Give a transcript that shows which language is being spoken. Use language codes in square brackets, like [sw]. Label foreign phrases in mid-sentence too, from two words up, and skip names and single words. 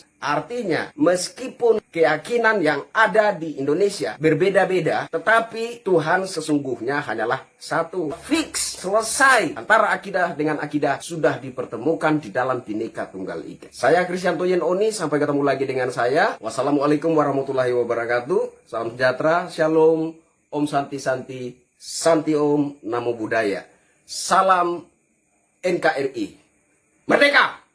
[id] Artinya, meskipun keyakinan yang ada di Indonesia berbeda-beda, tetapi Tuhan sesungguhnya hanyalah satu. Fix, selesai. Antara akidah dengan akidah sudah dipertemukan di dalam Bhinneka Tunggal Ika. Saya Krisyanto Yen Oni, sampai ketemu lagi dengan saya. [ar] والسلام عليكم ورحمة الله وبركاته. [id] Salam sejahtera, shalom, [sa] ॐ शान्ति शान्ति, शान्ति ॐ, [pi] Namo Buddhaya. [id] Salam NKRI. Merdeka!